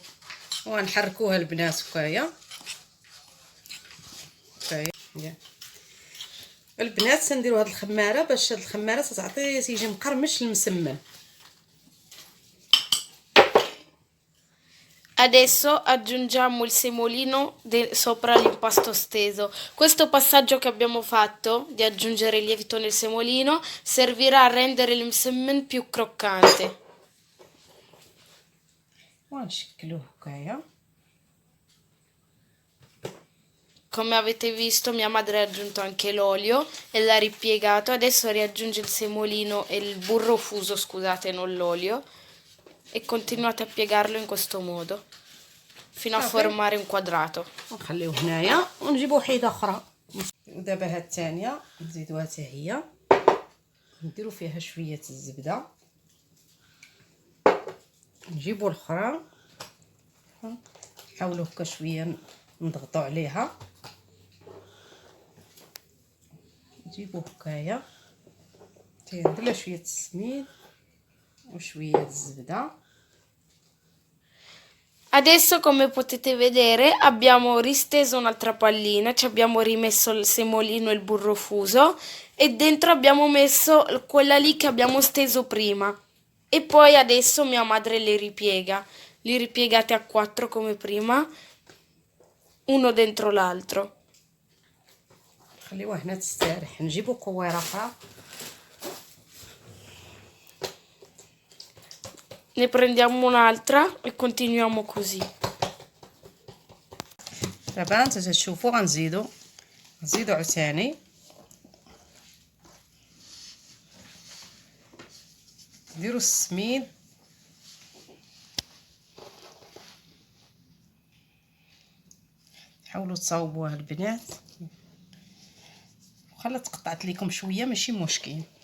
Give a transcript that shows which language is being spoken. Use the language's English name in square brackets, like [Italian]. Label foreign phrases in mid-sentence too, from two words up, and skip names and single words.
[Arabic] وغنحركوها البنات هكايا هكايا. البنات تنديروا هاد الخماره باش هاد الخماره تعطي تيجي مقرمش المسمن. [Italian] Adesso aggiungiamo il semolino sopra l'impasto steso. Questo passaggio che abbiamo fatto di aggiungere il lievito nel semolino servirà a rendere il msemen più croccante. [Arabic] ونشكلوه هكايا. [Italian] Come avete visto mia madre ha aggiunto anche l'olio e l'ha ripiegato. Adesso riaggiunge il semolino e il burro fuso, scusate, non l'olio, e continuate a piegarlo in questo modo fino a formare un quadrato. [Arabic] ونخليوه هنايا ونجيبوا وحيده اخرى. ودابا هاد الثانيه نزيدوها حتى هي، نديروا فيها شويه الزبده، نجيبوا الاخرى نحاولوا هكا شويه نضغطوا عليها، نجيبو هكايا ندير شويه السميد وشويه الزبده. [Italian] Adesso, come potete vedere, abbiamo risteso un'altra pallina, ci abbiamo rimesso il semolino e il burro fuso e dentro abbiamo messo quella lì che abbiamo steso prima. E poi adesso mia madre li ripiega. Li ripiegate a 4 come prima, uno dentro l'altro. [Arabic] خليوها هنا تستريح. نجيبو كويره اخرى، [Italian] Ne prendiamo un'altra e continuiamo così. [Arabic] دابا انت تشوفوا غنزيدو عاوتاني نديرو السميد حاولوا تصاوبوها البنات، وخا تقطعت لكم شويه ماشي مشكل.